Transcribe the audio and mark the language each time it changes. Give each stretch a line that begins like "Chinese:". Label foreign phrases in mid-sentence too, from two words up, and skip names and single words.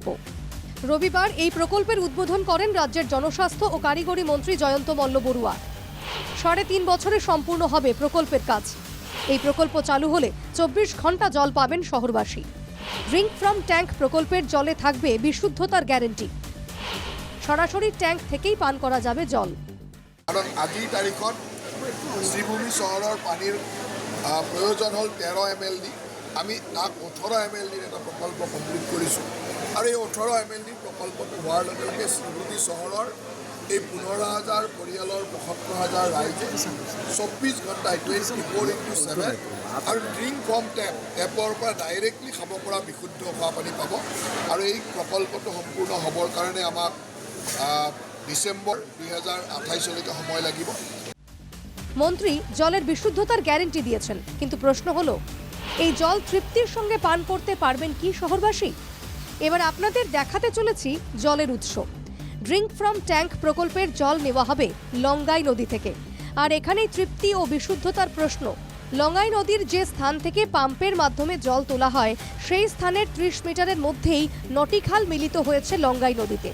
Bangla: রবিবার এই প্রকল্পের উদ্বোধন করেন রাজ্যের জনস্বাস্থ্য ও কারিগরি মন্ত্রী জয়ন্ত মল্ল বড়ুয়া। 3.5 বছরে সম্পূর্ণ হবে প্রকল্পের কাজ। এই প্রকল্প চালু হলে 24 ঘন্টা জল পাবেন শহরবাসী। ড্রিঙ্ক ফ্রম ট্যাঙ্ক প্রকল্পের জলে থাকবে বিশুদ্ধতার গ্যারেন্টি। সরাসরি ট্যাঙ্ক থেকেই পান করা যাবে জল।
Assamese: কারণ আজিৰ তাৰিখত শ্ৰীভূমি চহৰৰ পানীৰ প্ৰয়োজন হ'ল 13 ml। আমি তাক 18 ml এটা প্ৰকল্প কমপ্লিট কৰিছোঁ আৰু এই 18 ml প্ৰকল্পটো হোৱাৰ লগে লগে শ্ৰীভূমি চহৰৰ এই 15,000 পৰিয়ালৰ 75,000 ৰাইজে 24 ঘণ্টা 24/7 আৰু ড্ৰিংক ফ্ৰম টেপৰ পৰা ডাইৰেক্টলি খাব পৰা বিশুদ্ধ খোৱা পানী পাব। আৰু এই প্ৰকল্পটো সম্পূৰ্ণ হ'বৰ কাৰণে আমাক ডিসেম্বর 2028 সময় লাগিব।
Bangla: মন্ত্রী জলের বিশুদ্ধতার গ্যারেন্টি দিয়েছেন, কিন্তু প্রশ্ন হলো এই জল তৃপ্তির সঙ্গে পান করতে পারবেন কি শহরবাসী? এবার আপনাদের দেখাতে চলেছি জলের উৎস। ড্রিঙ্ক ফ্রম ট্যাঙ্ক প্রকল্পের জল নেওয়া হবে লঙ্গাই নদী থেকে। আর এখানেই তৃপ্তি ও বিশুদ্ধতার প্রশ্ন। লঙ্গাই নদীর যে স্থান থেকে পাম্পের মাধ্যমে জল তোলা হয় সেই স্থানের 30 মিটারের মধ্যেই নটিখাল মিলিত হয়েছে লঙ্গাই নদীতে।